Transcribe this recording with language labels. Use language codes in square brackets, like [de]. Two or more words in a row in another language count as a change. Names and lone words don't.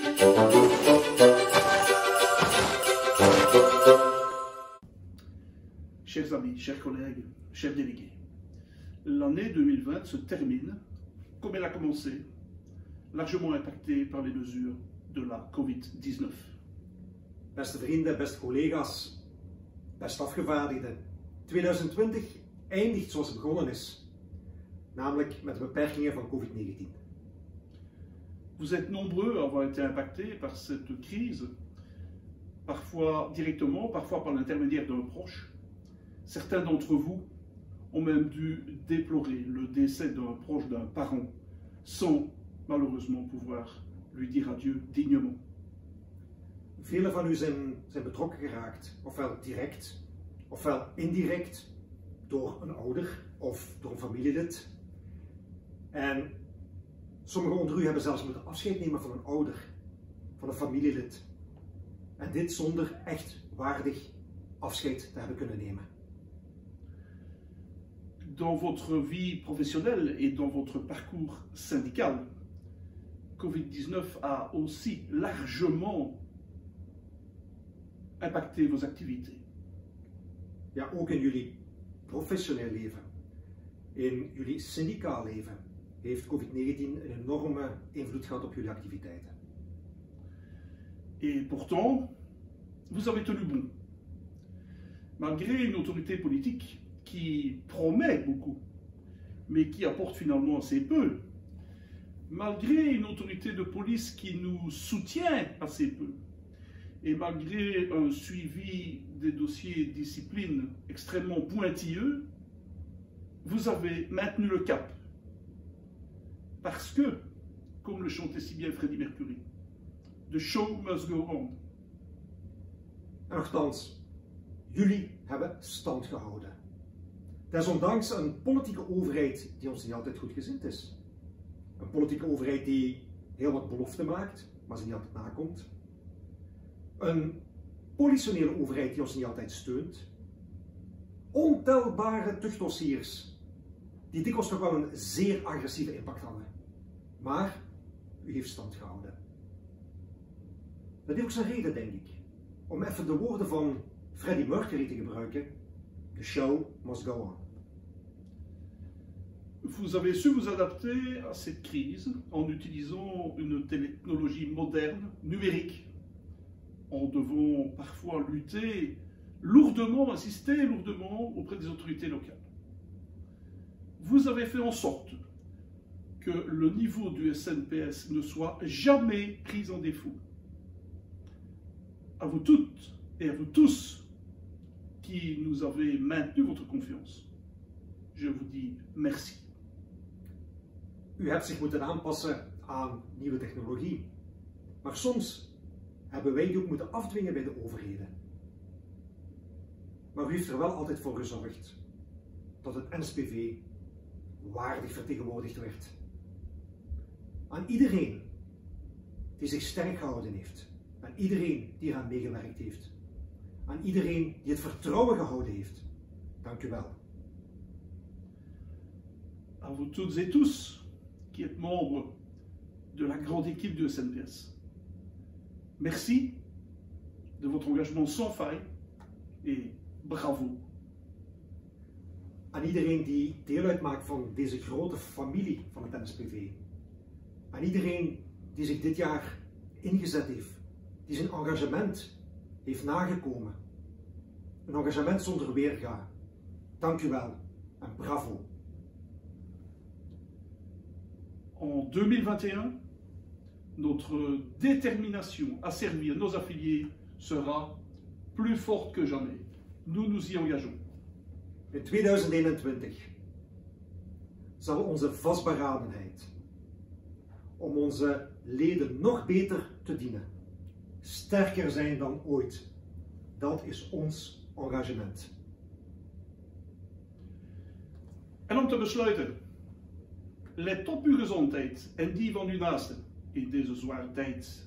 [fr] Chers amis, chers collègues, chers délégués, l'année 2020 se termine, comme elle a commencé, largement impactée par les mesures de la COVID-19. [nl] Beste vrienden, beste collega's, beste afgevaardigden. 2020 eindigt zoals het begonnen is, namelijk met de beperkingen van COVID-19. [fr] Vous êtes nombreux à avoir été impactés par cette crise, parfois directement, parfois par l'intermédiaire d'un proche. Certains d'entre vous ont même dû déplorer le décès d'un proche, d'un parent, sans malheureusement pouvoir lui dire adieu dignement. [nl] Velen van u zijn betrokken geraakt, ofwel direct, ofwel indirect, door een ouder of door een familielid. En sommigen onder u hebben zelfs moeten afscheid nemen van een ouder, van een familielid. En dit zonder echt waardig afscheid te hebben kunnen nemen. [fr] Dans votre vie professionnelle et dans votre parcours syndical, COVID-19 a aussi largement impacté vos activités. [nl] Ja, ook in jullie professioneel leven, in jullie syndicaal leven, heeft COVID-19 een enorme invloed gehad op jullie activiteiten. [fr] Et pourtant, vous avez tenu bon. Malgré une autorité politique qui promet beaucoup, mais qui apporte finalement assez peu, malgré une autorité de police qui nous soutient assez peu, et malgré un suivi des dossiers discipline extrêmement pointilleux, vous avez maintenu le cap. Parce que, comme le chantait si bien Freddie Mercury, [en] the show must go on. [nl] En nochtans, jullie hebben stand gehouden. Desondanks een politieke overheid die ons niet altijd goed gezind is. Een politieke overheid die heel wat beloften maakt, maar ze niet altijd nakomt. Een politionele overheid die ons niet altijd steunt. Ontelbare tuchtdossiers die dikwijls nog wel een zeer agressieve impact hadden. Maar u heeft stand gehouden. Dat heeft ook zijn reden, denk ik. Om even de woorden van Freddie Mercury te gebruiken. [en] The show must go on. [fr] Vous avez su vous adapter à cette crise en utilisant une technologie moderne, numérique, en devant parfois lutter lourdement, insister lourdement auprès des autorités locales. Vous avez fait en sorte que le niveau du SNPS ne soit jamais pris en défaut. À vous toutes et à vous tous qui nous avez maintenu votre confiance, je vous dis merci. [nl] U hebt zich moeten aanpassen aan nieuwe technologie. Maar soms hebben wij die ook moeten afdwingen bij de overheden. Maar u heeft er wel altijd voor gezorgd dat het NSPV waardig vertegenwoordigd werd. Aan iedereen die zich sterk gehouden heeft. Aan iedereen die eraan meegewerkt heeft. Aan iedereen die het vertrouwen gehouden heeft. Dank u wel. [fr] À vous toutes et tous qui êtes membres de la grande équipe du SNPS. Merci de votre engagement sans faille et bravo. [nl] Aan iedereen die deel uitmaakt van deze grote familie van het NSPV. Aan iedereen die zich dit jaar ingezet heeft, die zijn engagement heeft nagekomen. Een engagement zonder weerga. Dank u wel en bravo. [fr] En 2021, notre détermination à servir nos affiliés sera plus forte que jamais. Nous nous y engageons. [nl] In 2021 zal onze vastberadenheid om onze leden nog beter te dienen sterker zijn dan ooit. Dat is ons engagement. En om te besluiten, let op uw gezondheid en die van uw naasten in deze zware tijd.